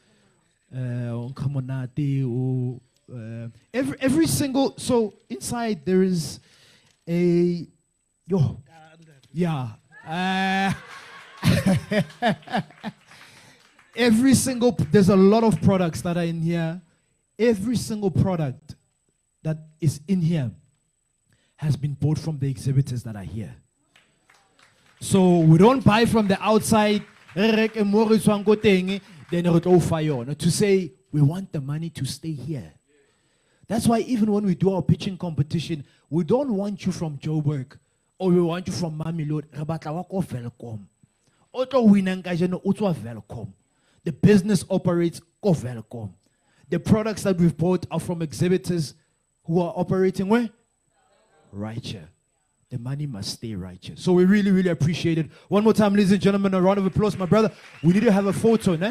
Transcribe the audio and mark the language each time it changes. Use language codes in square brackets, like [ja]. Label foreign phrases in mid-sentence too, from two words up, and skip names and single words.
[en] Every single, so inside there is a, every single, there's a lot of products that are in here. Every single product that is in here has been bought from the exhibitors that are here. So we don't buy from the outside. [st] reke mo re tswang ko teng, then re tlo fa yona, [en] to say we want the money to stay here. That's why even when we do our pitching competition, we don't want you from Joburg or we want you from Mamelodi. [st] Re batla wa ko Welkom. O tlo winang ka jeno o tswa Welkom. [en] The business operates ko Welkom. The products that we've bought are from exhibitors who are operating where? Right here. The money must stay right here. So we really, really appreciate it. One more time, ladies and gentlemen, a round of applause, my brother. We need to have a photo, né?